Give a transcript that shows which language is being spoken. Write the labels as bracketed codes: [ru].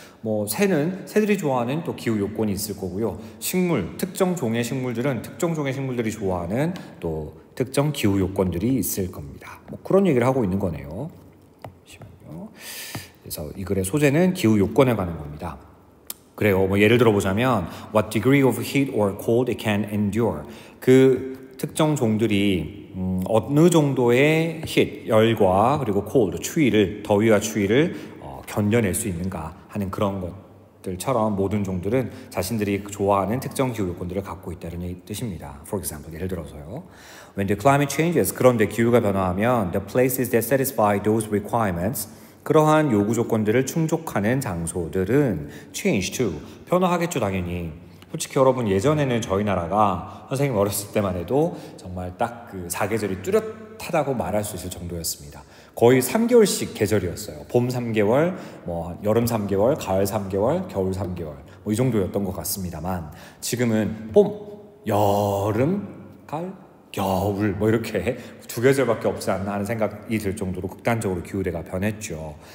[ko] 뭐 새들이 좋아하는 또 기후 요건이 있을 거고요. 특정 종의 식물들은 특정 종의 식물들이 좋아하는 또 특정 기후 요건들이 있을 겁니다. 뭐 그런 얘기를 하고 있는 거네요. 잠시만요. 그래서 이 글의 소재는 기후 요건에 관한 겁니다. 그래요. 뭐 예를 들어 보자면 [en] what degree of heat or cold it can endure. [ko] 그 특정 종들이 어느 정도의 heat, 열과 그리고 cold, 더위와 추위를 견뎌낼 수 있는가 하는 그런 것들처럼 모든 종들은 자신들이 좋아하는 특정 기후 요건들을 갖고 있다는 뜻입니다. [en] For example, [ko] 예를 들어서요. [en] When the climate changes, [ko] 그런데 기후가 변화하면 [en] the places that satisfy those requirements, [ko] 그러한 요구 조건들을 충족하는 장소들은 [en] change to, [ko] 변화하겠죠 당연히. 솔직히 여러분 예전에는 저희 나라가 선생님 어렸을 때만 해도 정말 딱 그 사계절이 뚜렷하다고 말할 수 있을 정도였습니다. 거의 3개월씩 계절이었어요. 봄 3개월, 뭐 여름 3개월, 가을 3개월, 겨울 3개월 뭐 이 정도였던 것 같습니다만 지금은 봄, 여름, 가을, 겨울 뭐 이렇게 두 계절밖에 없지 않나 하는 생각이 들 정도로 극단적으로 기후대가 변했죠.